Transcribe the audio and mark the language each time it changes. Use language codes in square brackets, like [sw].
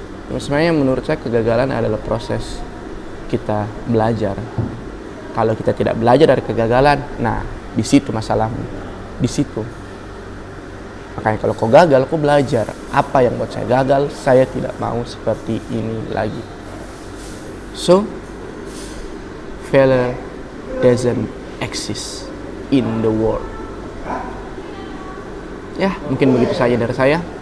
[id] Sebenarnya menurut saya kegagalan adalah proses kita belajar. Kalau kita tidak belajar dari kegagalan, nah di situ masalahnya, di situ. Makanya kalau kau gagal, kau belajar. Apa yang buat saya gagal? Saya tidak mau seperti ini lagi. [en] So, failure doesn't exist in the world. [id] Ya, mungkin begitu saja dari saya.